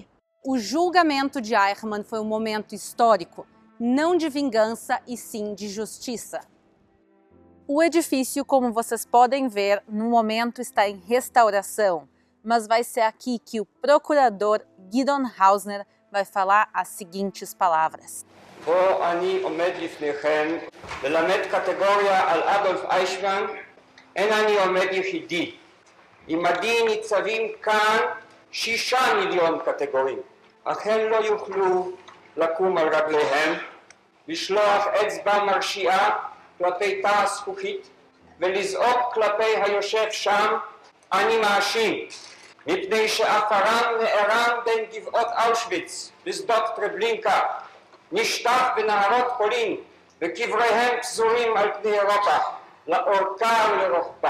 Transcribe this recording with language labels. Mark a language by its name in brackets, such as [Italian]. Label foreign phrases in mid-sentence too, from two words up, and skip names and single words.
[Portuguese] O julgamento de Eichmann foi um momento histórico, não de vingança e sim de justiça. O edifício, como vocês podem ver, no momento está em restauração, mas vai ser aqui que o procurador Gideon Hausner vai falar as seguintes palavras. [Hebrew] פה אני עומד לפניכם ללמד קטגוריה על אדולף אייכמן. אין אני עומד יחידי. עמדי ניצבים כאן 6 מיליון קטגורים. אך הם לא יוכלו לקום על רגליהם, לשלוח אצבע מרשיעה כלפי תא הזכוכית ולזעוק כלפי היושב שם אני מאשים, מפני שעפרם נערם בין גבעות אושוויץ ושדות טרבלינקה, נשטף בנהרות פולין וקבריהם פזורים על פני אירופה, לאורכה ולרוחבה.